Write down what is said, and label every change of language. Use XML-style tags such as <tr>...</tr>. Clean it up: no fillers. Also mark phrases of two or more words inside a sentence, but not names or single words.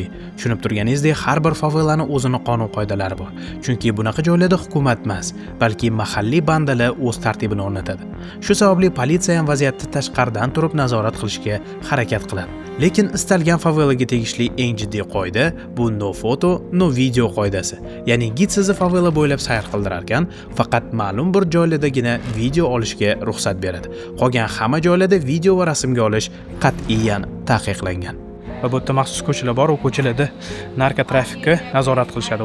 <uz>Tushunib turganingizdek, har bir favelani o'zini qonun qoidalari bor. Chunki bunaqa joylarda hukumat emas, balki mahalliy bandalar o'z tartibini o'rnatadi. Shu sababli politsiya ham vaziyatni tashqaridan turib nazorat qilishga harakat qiladi. Lekin istalgan favelaga tegishli eng jiddiy qoida bu</uz> <en>no foto, no video</en> <uz>qoidasi. Ya'ni gid sizni favela bo'ylab sayr qildirar ekan, faqat ma'lum bir joylardagina video olishga ruxsat beradi. Qolgan hamma joylarda video va rasmga olish qat'iyan taqiqlangan. Va bu yerda maxsus ko'chalar bor, u ko'chalarda narkotrafikka nazorat qilishadi.</uz>